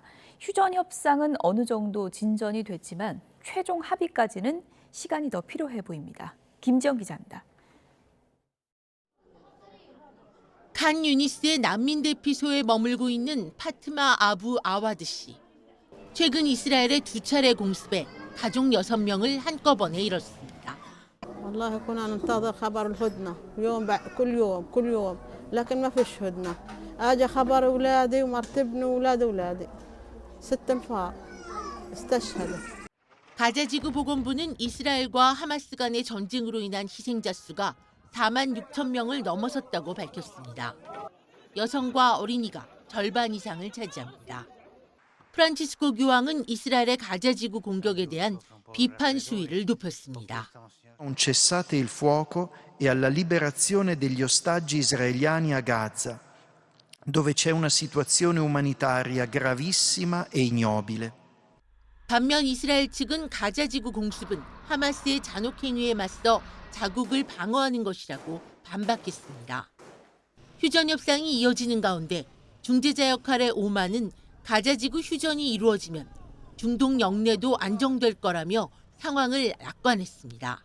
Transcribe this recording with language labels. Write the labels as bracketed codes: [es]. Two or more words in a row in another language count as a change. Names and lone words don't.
[ko] 휴전 협상은 어느 정도 진전이 됐지만 최종 합의까지는 시간이 더 필요해 보입니다. 김지영 기자입니다. 칸 유니스의 난민 대피소에 머물고 있는 파트마 아부 아와드 씨. 최근 이스라엘의 2차례 공습에 가족 6명을 한꺼번에 잃었습니다. [ar] والله كنا ننتظر خبر الهدنة كل يوم لكن ما فيش هدنة اجى خبر اولادي ومرت ابني واولاد اولادي 6 انفار استشهدوا. [ko] 가자지구 보건부는 이스라엘과 하마스 간의 전쟁으로 인한 희생자 수가 4만 6천 명을 넘어섰다고 밝혔습니다. 여성과 어린이가 절반 이상을 차지합니다. 프란치스코 교황은 이스라엘의 가자지구 공격에 대한 비판 수위를 높였습니다. [it] Un cessate il fuoco e alla liberazione degli ostaggi israeliani a Gaza, dove c'è una situazione umanitaria gravissima e ignobile. [ko] 반면 이스라엘 측은 가자지구 공습은 하마스의 잔혹 행위에 맞서 자국을 방어하는 것이라고 반박했습니다. 휴전 협상이 이어지는 가운데 중재자 역할의 오만은 가자지구 휴전이 이루어지면 중동 영내도 안정될 거라며 상황을 낙관했습니다.